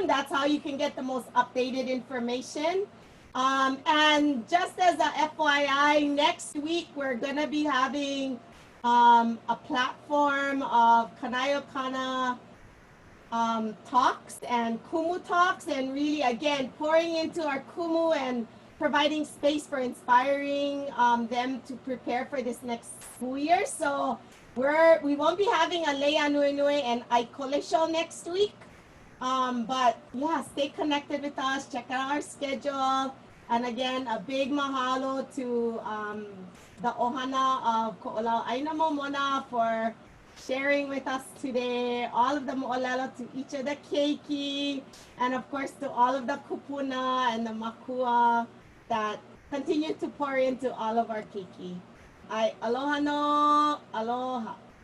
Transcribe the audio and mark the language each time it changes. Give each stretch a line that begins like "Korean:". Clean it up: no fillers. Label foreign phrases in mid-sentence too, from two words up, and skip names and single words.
English: That's how you can get the most updated information. And just as a FYI, next week we're gonna be having a platform of Kanayokana talks and kumu talks, and really, again, pouring into our kumu and providing space for inspiring them to prepare for this next school year. So we won't be having a Lei Ānuenue and Aikole show next week. But yeah, stay connected with us, check out our schedule, And again, a big mahalo to the ʻOhana of Ko'olau ʻāina momona for sharing with us today. All of the mo'olelo to each of the keiki, and of course to all of the kupuna and the makua that continue to pour into all of our keiki.
Hawaiian: Aloha no, aloha.